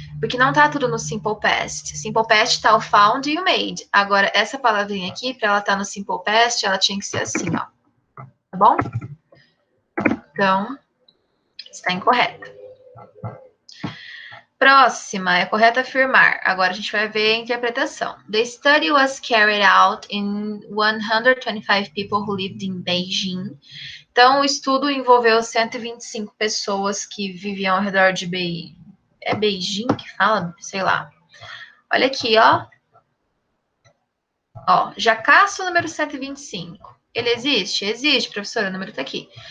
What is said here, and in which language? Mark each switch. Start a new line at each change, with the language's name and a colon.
Portuguese: Porque não tá tudo no simple past. Simple past tá o found e o made. Agora, essa palavrinha aqui, para ela estar no simple past, ela tinha que ser assim, ó. Tá bom? Então, está incorreta. Próxima, é correto afirmar. Agora a gente vai ver a interpretação.
English: The study was carried out in 125 people who lived in Beijing.
Portuguese: Então, o estudo envolveu 125 pessoas que viviam ao redor de É Beijing que fala? Sei lá. Olha aqui, ó. Ó, Jacaço número 125. Ele existe? Existe, professora, o número tá aqui.